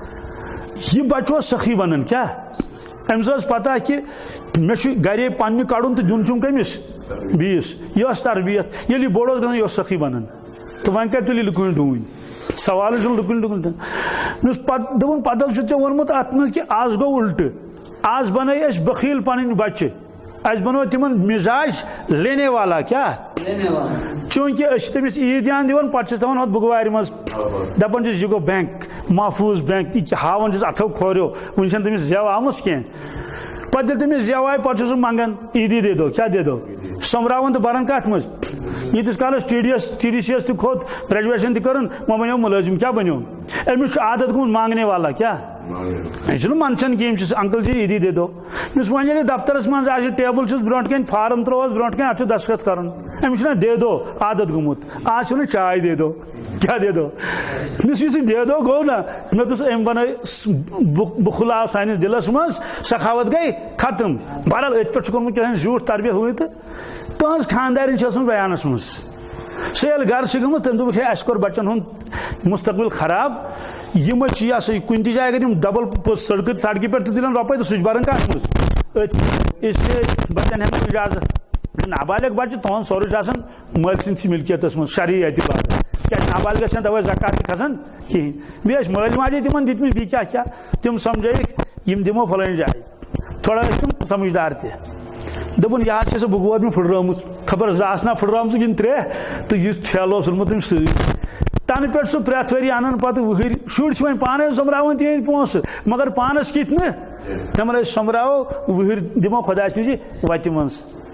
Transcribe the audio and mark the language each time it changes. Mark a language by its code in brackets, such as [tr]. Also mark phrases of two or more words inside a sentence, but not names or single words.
[ks] یہِ بچہٕ اوس سخی بنان کیٛاہ أمِس ٲس پتہ کہِ مےٚ چھُ گرے پننہِ کڑُن تہٕ دیُن چھُم کٔمِس بیٚیِس یہِ ٲس تربیت ییٚلہِ یہِ بوٚڑ اوس گژھان یہِ اوس سخی بنان تہٕ وۄنۍ کتہِ تُلہِ لُکوٕنۍ ڈوٗنۍ سوال چھُنہٕ لُکُن لُکُن مےٚ پتہٕ دوٚپُن پتہٕ حظ چھُتھ ژےٚ ووٚنمُت اتھ منٛز کہِ آز گوٚو الٹہٕ آز بنٲے أسۍ بخیٖل پنٕنۍ بچہِ اسہِ بنوو تِمن مزاج [ur] لینے والا [ks] کیٛاہ چوٗنٛکہِ أسۍ چھِ تٔمِس عیٖدیان دِوان پتہٕ چھِس تھاوان ہُتھ بُگوارِ منٛز دپان چھِس یہِ گوٚو بینک محفوٗظ بینک یہِ ہاوان چھِس اتھو کھوریو وُنہِ چھنہٕ تٔمِس زٮ۪و آمٕژ کینٛہہ پتہٕ ییٚلہِ تٔمِس زٮ۪و آیہِ پتہٕ چھُ سُہ منگان عیٖدی [ur] دے دو [ks] کیٛاہ [ur] دے دو [ks] سوٚمبراوان تہٕ بران کتھ منٛز ییٖتِس کالس ٹی ڈی سی یس تہِ کھوٚت گریجویشن تہِ کٔرٕن وۄنۍ بنیو مُلٲزِم کیٛاہ بنیو أمِس چھُ عادت گوٚمُت [ur] مانگنے والا [ks] کیٛاہ یہِ چھُنہٕ منٛدچھان کینٛہہ أمِس چھُ انکل جی [ur] عیٖدی دے دو [ks] یُس وۄنۍ ییٚلہِ دفترس منٛز آسہِ ٹیبٕل چھُس برونٛٹھ کَنۍ فارم ترٛووس برونٛٹھ کَنۍ اتھ چھُ دستخط کرُن أمِس چھُنہ [ur] دے دو [ks] عادت گوٚمُت آز چھُنہٕ [ur] چاے دے دو [ks] کیٛاہ [ur] دے دو [ks] یُس یہِ [ur] دے دو [ks] گوٚو نہ مےٚ دوٚپُس أمۍ بنٲے بُخل آو سٲنِس دِلس منٛز سخاوت گٔے ختم بہرحال أتھۍ پٮ۪ٹھ چھُ کوٚرمُت کیٛاہ زیوٗٹھ تربیت ہوٗ یہِ تہٕ تُہنٛز خاندارِنۍ چھِ ٲسمٕژ بیانس منٛز سۄ ییٚلہِ گرٕ چھِ گٔمٕژ تٔمۍ دوٚپُکھ ہے اَسہِ کوٚر بچن ہُنٛد مستقبل خراب یِم چھِ یہِ ہسا یہِ کُنہِ تہِ جایہِ اگر یِم ڈبل سڑکہِ پٮ۪ٹھ تہِ تُلن رۄپے تہٕ سُہ چھُ بران کتھ منٛز أتھۍ [ur] اس لیے [ks] بچن ہٮ۪مو اجازت نابالغ بچہِ تُہُنٛد سورُے چھُ آسان مٲلۍ سٕنٛدسٕے مِلکیتس منٛز شرعی اعتبار کیٛازِ نابالغس چھنہٕ توے زکات تہِ کھسان کِہینۍ بیٚیہِ ٲسۍ مٲلۍ ماجے تِمن دِتمٕتۍ بیٚیہِ کیٛاہ کیٛاہ تِم سمجھٲیِکھ یِم دِمو فلٲنۍ جایہِ تھوڑا ٲسۍ تِم سمجھدار تہِ دوٚپُن یہِ حظ چھِ سۄ بُگوور مےٚ پھٕٹرٲومٕژ خبر 2 آسنا پھٕٹرٲومژٕ کِنہٕ 3 تہٕ یہِ ٹھیلہٕ اوس اوٚنمُت تٔمۍ سۭتۍ تنہٕ پٮ۪ٹھ سُہ پرٛٮ۪تھ ؤری اَنان پتہٕ وٕہٕرۍ شُرۍ چھِ وۄنۍ پانے سوٚمبراوان تِہنٛدۍ پونٛسہٕ مگر پانس کِتھ نہٕ دپان أسۍ سوٚمبراوو وٕہٕرۍ دِمو خۄداے سٕنٛزِ وتہِ منٛز